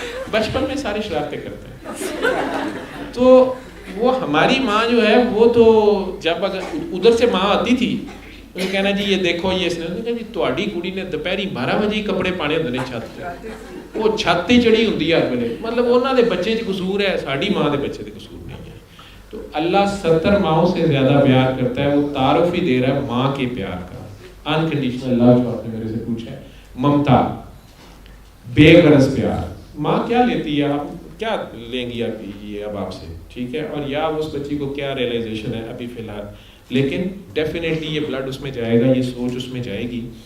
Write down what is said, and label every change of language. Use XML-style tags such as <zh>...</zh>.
<ur>بچپن میں ساری شرارتیں کرتے ہیں. تو وہ ہماری ماں جو ہے وہ تو جب اگر ادھر سے ماں آتی تھی تو کہنا جی یہ دیکھو یہ اس نے کہا جی</ur> <pa>تواڈی کڑی نے دوپہری 12 بجے کپڑے پانے ہوندے نے چھت تے, وہ چھت تے چڑھی ہوندی ہے ہر ویلے. مطلب انہاں دے بچے چ قصور ہے, ساڈی ماں دے بچے تے قصور نہیں ہے.</pa> <ur>تو اللہ 70 ماؤں سے زیادہ پیار کرتا ہے. وہ تعارف ہی دے رہا ہے ماں کے پیار کا,</ur> <en>unconditional love</en> <ur>جو آپ نے میرے سے پوچھا ہے, ممتا, بے غرض پیار. ماں کیا لیتی ہے, آپ کیا لیں گی آپ یہ اب آپ سے, ٹھیک ہے, اور یا اس بچی کو کیا ریئلائزیشن ہے ابھی فی الحال, لیکن ڈیفینیٹلی یہ بلڈ اس میں جائے گا, یہ سوچ اس میں جائے گی.</ur>